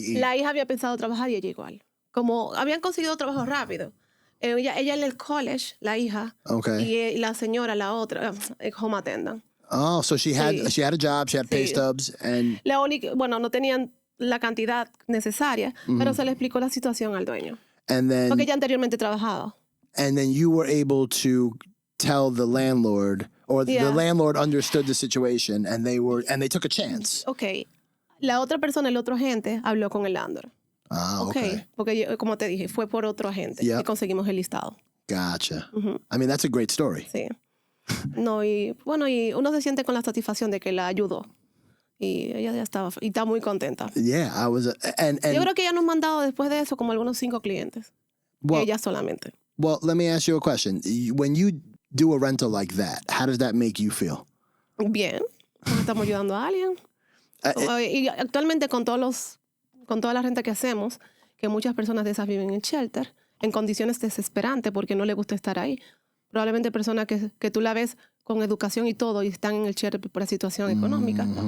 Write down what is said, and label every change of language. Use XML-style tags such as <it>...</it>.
<es>La hija había pensado trabajar y ella igual. Como habían conseguido trabajo rápido. Ella en el college, la hija, y la señora, la otra, home attendant.</es> <en>Oh, so she had a job, she had pay stubs, and</en> <es>la única, no tenían la cantidad necesaria, pero se le explicó la situación al dueño.</es> <en>And then,</en> <es>porque ella anteriormente trabajaba.</es> <en>And then you were able to tell the landlord, or the landlord understood the situation, and they took a chance. Okay.</en> <es>La otra persona, el otro agente, habló con el landlord.</es> <en>Ah, okay.</en> <es>Porque como te dije, fue por otro agente que conseguimos el listado.</es> <en>Gotcha. I mean, that's a great story.</en> <es>Sí. No, y uno se siente con la satisfacción de que la ayudó. Y ella ya estaba, y está muy contenta.</es> <en>Yeah, and</en> <es>yo creo que ella nos ha mandado después de eso como algunos 5 clientes. Ella solamente.</es> <en>Well, let me ask you a question. When you do a rental like that, how does that make you feel?</en> <es>Bien. Estamos ayudando a alguien. Y actualmente con toda la renta que hacemos, que muchas personas de esas viven en shelter, en condiciones desesperantes porque no les gusta estar ahí. Probablemente personas que tú la ves con educación y todo y están en el shelter por la situación económica.</es>